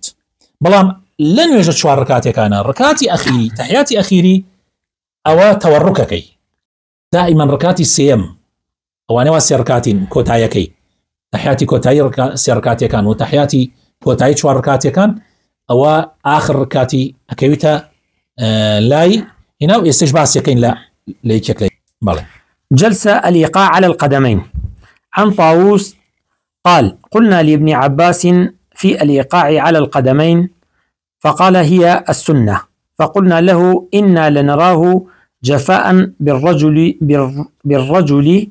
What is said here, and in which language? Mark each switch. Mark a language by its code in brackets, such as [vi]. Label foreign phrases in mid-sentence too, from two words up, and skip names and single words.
[ckb] بەڵام لە نوێژە چوار ڕکاتێکانە ڕکاتی ئەخیری تەحیاتی ئەخیری ئەوە تەوەڕوکەکەی دائیمەن ڕکاتی سێم ئەوانەوە سێ ڕکاتین کۆتاییەکەی تەحیاتی کۆتایی سێ ڕکاتیەکان و تەحیاتی کۆتایی چوار ڕکاتیەکان ئەوە ئاخر ڕکاتی ئەکەویتە لای هنا و ئێستش باسیەکەین لە یەکێک لای. بەڵێ [ar] جلسة الإيقاع على القدمين. عن طاووس قال: قلنا لابن عباس في الإيقاع على القدمين فقال: هي السنة. فقلنا له: إنا لنراه جفاء بالرجل.